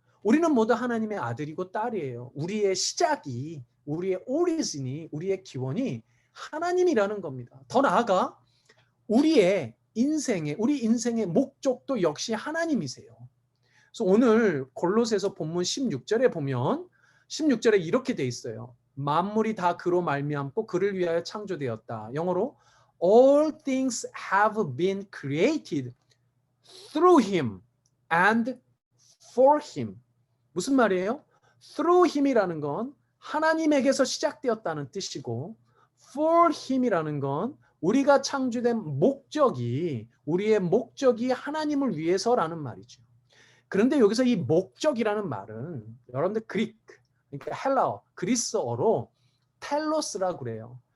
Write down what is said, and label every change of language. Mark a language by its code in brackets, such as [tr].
[ko] 우리는 모두 하나님의 아들이고 딸이에요. 우리의 시작이, 우리의 오리진이, 우리의 기원이 하나님이라는 겁니다. 더 나아가 우리의 우리 인생의 목적도 역시 하나님이세요. 그래서 오늘 골로새서 본문 16절에 보면 16절에 이렇게 돼 있어요. 만물이 다 그로 말미암고 그를 위하여 창조되었다. 영어로 [en] All things have been created through him and for him. [ko] 무슨 말이에요? [en] Through him [ko] 이라는 건 하나님에게서 시작되었다는 뜻이고 [en] for him [ko] 이라는 건 우리가 창조된 목적이 우리의 목적이 하나님을 위해서라는 말이죠. 그런데 여기서 이 목적이라는 말은 여러분들 그러니까 헬라어, 그리스어로 텔로스라고 그래요.